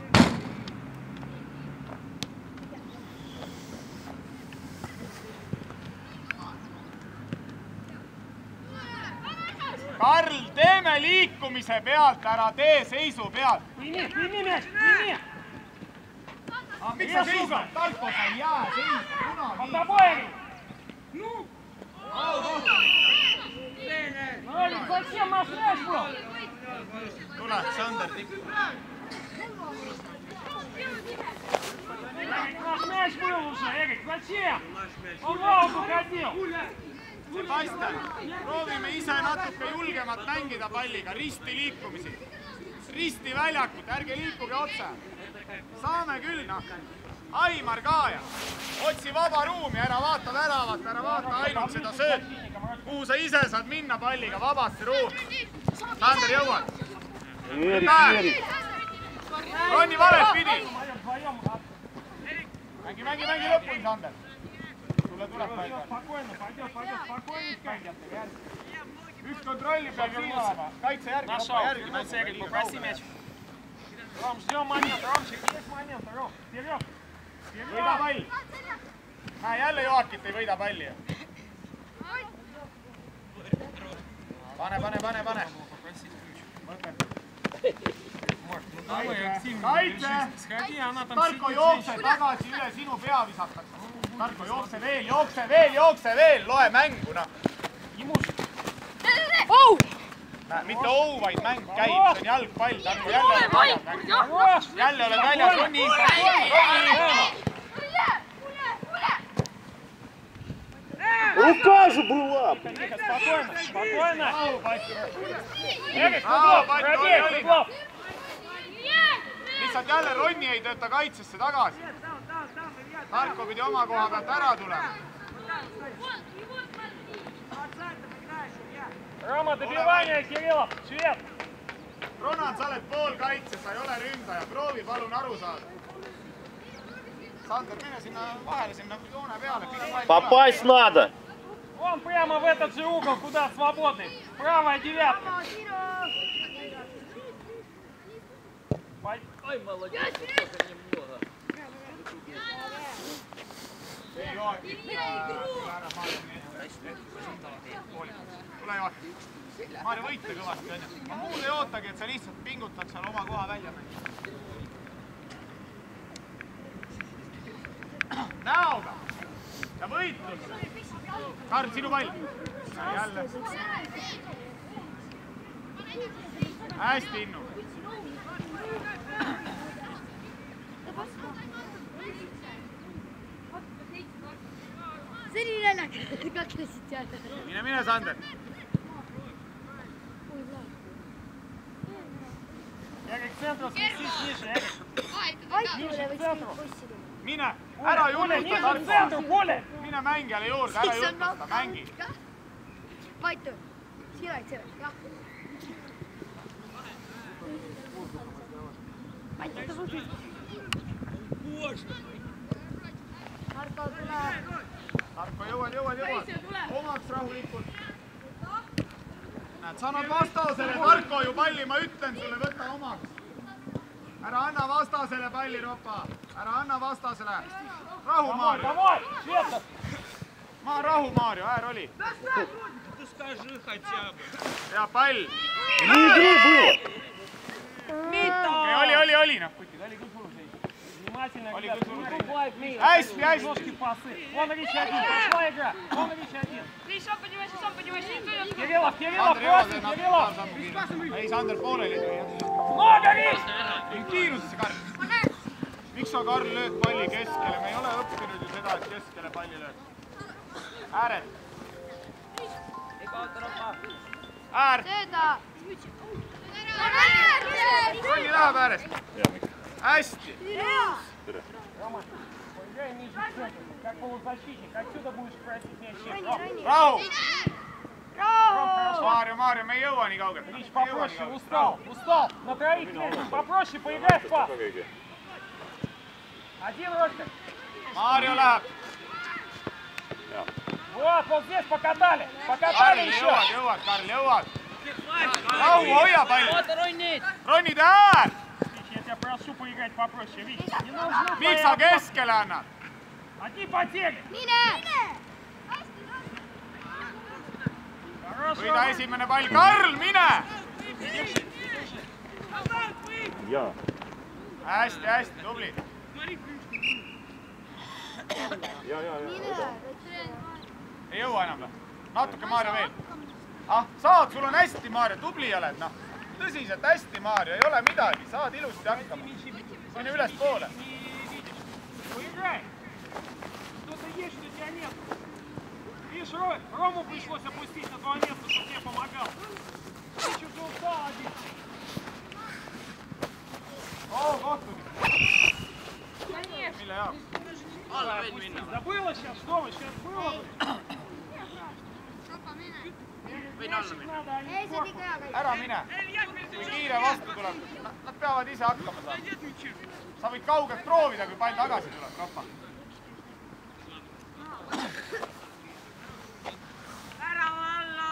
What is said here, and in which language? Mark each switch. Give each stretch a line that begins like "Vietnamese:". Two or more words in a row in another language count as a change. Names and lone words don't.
Estonian: Karl, teeme liikumise pealt, ära tee seisu pealt.
Russian: Primi мяч, primi!
Estonian: Miks sa seisad? Tarko, sa ei jää seisma, kunagi.
Russian: Под тобой! Ролик, зачем наш мяч был?
Estonian: Tule, Sander tikku.
Russian: Наш мяч был уже, Эрик, зачем? Он в аут уходил.
Estonian: Sebastian, proovime ise natuke julgemat mängida palliga, risti liikumisi. Risti väljakut, ärge liikuge otse. Saame küll, noh. Aimar ka ja. Otsi vaba ruumi, ära vaata väravat, ära vaata ainult seda sööt. Kuhu sa ise saad minna palliga, vabasse ruumi. Sander, jõuad. Ronni valet pidi. Mängi lõpuni, Sander. Tule tuleb palju. Üks kontrolli peab olema. Kaitse järgi, hoppa järgi.
Russian: Ром, ждем момент, Ромчик, есть момент, Ром, вперед!
Estonian: Võida pall. Näe, jälle Joakit ei võida palli. Pane. Kaitse! Tarko, jookse tagasi üle, sinu pea visatakse. Tarko, jookse veel, loe mängu, noh. Mitte ou, vaid mäng käib, see on jalgpall. Tarko, jälle oled väljas, Ronni!
Russian: Рука же была! Спокойно! Эрик, углов!
Estonian: Lihtsalt jälle Ronni ei tööta kaitsesse tagasi. Tarko pidi oma koha pealt ära tulema.
Russian: Рома, добивание, Кириллов! Свет!
Estonian: Ronan, sa oled pool kaitse, sa ei ole ründaja. Proovi palun aru saada. Sander, mine sinna vahele, sinna joone peale.
Russian: Попасть надо! Вон прямо в этот же угол, куда свободный. Правая девятка. Ай, молодец, только немного.
Estonian: Tule Joakim. Maarja võite kõvasti, on ju. Ma muud ei ootagi, et sa lihtsalt pingutad seal oma koha välja mängida. Näoga. Ja võitlus. Karl, sinu pall. Jälle. Hästi, Innu. See oli naljakas, kaklesid seal. Mine, Sander.
Russian: Эрик, к центру сместись ниже, Эрик. Ниже к центру.
Estonian: Mine, ära julgusta Tarko. Mine mängijale juurde, ära julgusta, mängi. Vaitu, sirad, jah. Vaitu, ta võttis. Marko, tule. Marko, jõuad. Omaks rahulikult. Näed, sa annad vastasele, Marko ju palli, ma ütlen sulle, võta omaks. Ära anna vastasele palli, Ropa. Ära anna vastasele. Rahu, Maarjo. Rahu, Maarjo, äär oli.
Russian: Скажи хотя бы.
Estonian: Hea pall. Oli, noh, kutid, oli küll sulu seis.
Russian: Внимательно,
Estonian: Oli
Russian: ребят,
Estonian: küll sulu
Russian: не
Estonian: seis.
Russian: уступает мир.
Estonian: Hästi.
Russian: Жесткие пасы. Вон Рич один, пошла игра. Вон Рич один. Сам поднимайся, не идет. Кириллов,
Estonian: Sander, jõuad,
Russian: просит,
Estonian: nad
Russian: Кириллов.
Estonian: paar sammu kiiremini. Ei, Sander pooleli tuli.
Russian: Много, Рич!
Estonian: Kiirusesse, Karl. Miks sa, Karl, lööd palli keskele? Me ei ole õppinud ju seda, et keskele palli lööd. Ääred. Äär. Sööda. Ronny läheb äärest. Hästi.
Russian: Рома, поиграй ниже центра, как полузащитник. Отсюда будешь просить мяч.
Estonian: Rahu. Maarjo, me ei jõua nii kaugelt.
Russian: Рич, попроще, устал. На троих вместе, попроще, поиграй в пас. Один Ростик.
Estonian: Maarjo läheb.
Russian: Вот здесь покатали. Покатали
Estonian: Karl,
Russian: еще.
Estonian: jõuad, Karl, jõuad. Rahu, hoia palli. Ronny, tee äär.
Russian: Я тебя прошу поиграть попроще, Рич. Не нужно
Estonian: Miks sa keskele annad?
Russian: Одни потери. Хорошо.
Estonian: Võida esimene pall. Karl, mine! Hästi, tubli. Ei jõua enam või? Natuke, Maarjo, veel. Saad, sul on hästi, Maarjo, tubli oled, noh. Tõsiselt hästi, Maarjo, ei ole midagi. Saad ilusti hakkama. Mine üles poole.
Russian: Поиграй. Что-то есть, что тебя нет. Видишь, Рому пришлось опустить на твое место, чтобы тебе помогал. Ты что-то устал один.
Estonian: Kohtunik. Mille jaoks?
Russian: Забыла сейчас, что вы, сейчас было бы.
Estonian: Ära mine. Kui kiire vastu tuleb, nad peavad ise hakkama saama. Sa võid kaugelt proovida, kui pall tagasi tuleb, Rappa. Ära alla!